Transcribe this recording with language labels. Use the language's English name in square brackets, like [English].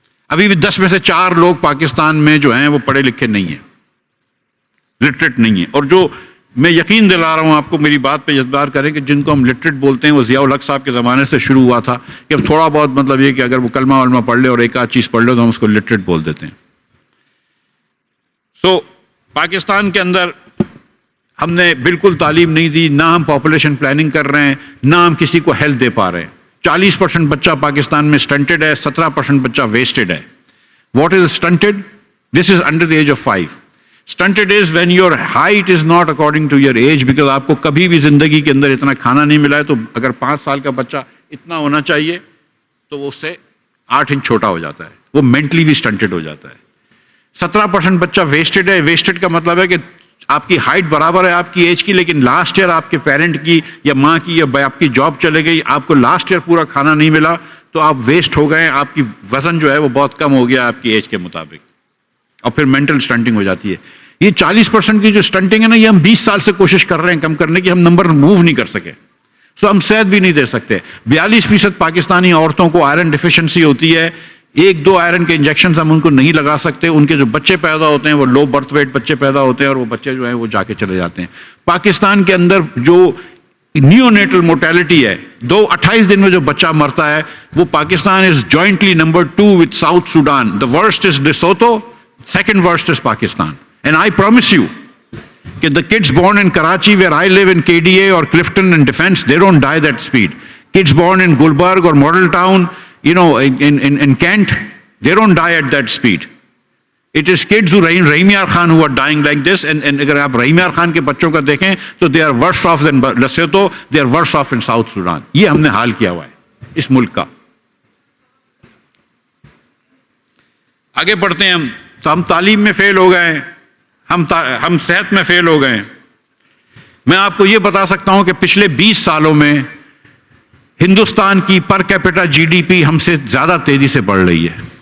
[Urdu] ابھی بھی 10 میں سے 4 لوگ پاکستان میں جو ہیں وہ پڑھے لکھے نہیں ہیں، لٹریٹ نہیں ہیں. اور جو میں یقین دلا رہا ہوں آپ کو، میری بات پہ اعتبار کریں کہ جن کو ہم لٹریٹ بولتے ہیں وہ ضیاء الحق صاحب کے زمانے سے شروع ہوا تھا کہ اب تھوڑا بہت مطلب یہ کہ اگر وہ کلمہ ولمہ پڑھ لے اور ایک آدھ چیز پڑھ لے تو ہم اس کو لٹریٹ بول دیتے ہیں. سو پاکستان کے اندر ہم نے بالکل تعلیم نہیں دی، نہ ہم پاپولیشن پلاننگ کر رہے ہیں، نہ ہم کسی کو ہیلتھ دے پا رہے ہیں. 40% بچہ پاکستان میں سٹنٹڈ ہے، 17% بچہ ویسٹڈ ہے. [English] What is stunted? This is under the age of 5. Stunted is when your height is not according to your age, because [Urdu] آپ کو کبھی بھی زندگی کے اندر اتنا کھانا نہیں ملا ہے. تو اگر 5 سال کا بچہ اتنا ہونا چاہیے تو وہ اس سے 8 انچ چھوٹا ہو جاتا ہے، وہ مینٹلی بھی stunted ہو جاتا ہے. 17% بچہ ویسٹڈ ہے. ویسٹڈ کا مطلب ہے کہ آپ کی ہائٹ برابر ہے آپ کی ایج کی، لیکن لاسٹ ایئر آپ کے پیرنٹ کی یا ماں کی یا آپ کی جاب چلے گئی، آپ کو لاسٹ ایئر پورا کھانا نہیں ملا تو آپ ویسٹ ہو گئے، آپ کی وزن جو ہے وہ بہت کم ہو گیا آپ کی ایج کے مطابق، اور پھر مینٹل سٹنٹنگ ہو جاتی ہے. یہ 40% کی جو سٹنٹنگ ہے نا، یہ ہم 20 سال سے کوشش کر رہے ہیں کم کرنے کی، ہم نمبر موو نہیں کر سکے. سو ہم صحت بھی نہیں دے سکتے. 42% پاکستانی عورتوں کو آئرن ڈیفیشنسی ہوتی ہے. 1-2 آئرن کے انجیکشنز ہم ان کو نہیں لگا سکتے. ان کے جو بچے پیدا ہوتے ہیں وہ لو برتھ ویٹ بچے پیدا ہوتے ہیں، اور وہ بچے جو ہیں وہ جا کے چلے جاتے ہیں. پاکستان کے اندر جو نیو نیٹل موٹیلٹی ہے، 28 دن میں جو بچہ مرتا ہے، وہ [English] Pakistan is jointly number 2 with South Sudan. The worst is Lesotho, second worst is Pakistan. And I promise you کہ the kids born in Karachi, where I live, in KDA or Clifton and Defence, they don't die that speed. Kids born in Gulbarg or Model Town, in Kent, they don't die at that speed. It is kids who Rahim Yar Khan who are dying like this. And [Urdu] اگر آپ رحیم یار خان کے بچوں کا دیکھیں تو [English] they are worse off than Lesotho, they are worse off in South Sudan. [Urdu] یہ ہم نے حال کیا ہوا ہے اس ملک کا. آگے پڑھتے ہیں ہم. تو ہم تعلیم میں فیل ہو گئے ہیں، ہم صحت میں فیل ہو گئے. میں آپ کو یہ بتا سکتا ہوں کہ پچھلے 20 سالوں میں ہندوستان کی per capita جی D P ہم سے زیادہ تیزی سے بڑھ رہی ہے.